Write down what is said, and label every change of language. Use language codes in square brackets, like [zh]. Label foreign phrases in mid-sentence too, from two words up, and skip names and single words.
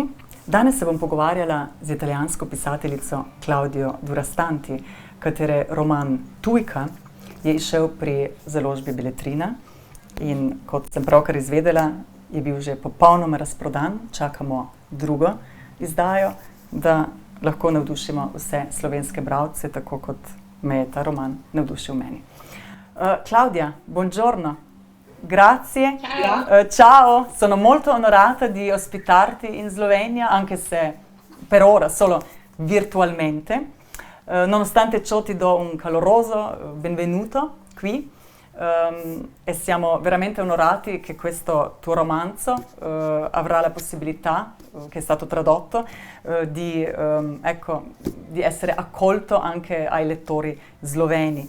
[sl] Danes se bom pogovarjala z italijansko pisateljico Claudio Durastanti, katere roman Tujka je izšel pri založbi Beletrina in kot sem pravkar izvedela, je bil že popolnoma razprodan. Čakamo drugo izdajo, da lahko navdušimo vse slovenske bralce, tako kot me je ta roman navdušil meni. [it] Claudia, buongiorno. Grazie. Ciao, sono molto onorata di ospitarti in Slovenia, anche se per ora solo virtualmente. Nonostante ciò ti do un caloroso benvenuto qui e siamo veramente onorati che questo tuo romanzo avrà la possibilità, che è stato tradotto, di essere accolto anche ai lettori sloveni.